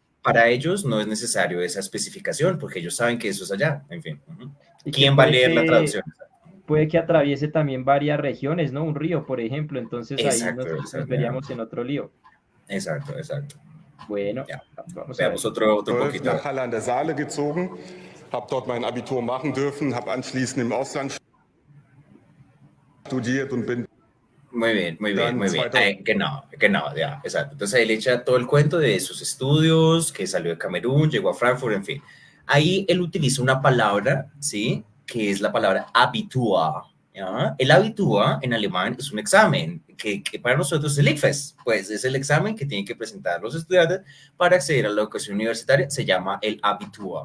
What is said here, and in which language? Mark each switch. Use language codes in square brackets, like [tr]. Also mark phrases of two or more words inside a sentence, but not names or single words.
[es] Para ellos no es necesario esa especificación, porque ellos saben que eso es allá, en fin. ¿Quién va a leer la traducción? Puede que atraviese también varias regiones, ¿no? Un río, por ejemplo, entonces exacto, ahí nos veríamos en otro lío. Exacto. Bueno, ja. Veamos otro poquito. [de] Nach Halle an der Saale gezogen, habe dort mein Abitur machen dürfen, habe anschließend im Ausland studiert und bin. [es] Muy bien. Genau, ya, exacto. Entonces él echa todo el cuento de sus estudios, que salió de Camerún, llegó a Frankfurt, en fin. Ahí él utiliza una palabra, ¿sí? Que es la palabra Abitur. ¿Ya? El Abitur en alemán es un examen que para nosotros es el ICFES, pues es el examen que tienen que presentar los estudiantes para acceder a la educación universitaria, se llama el Abitur.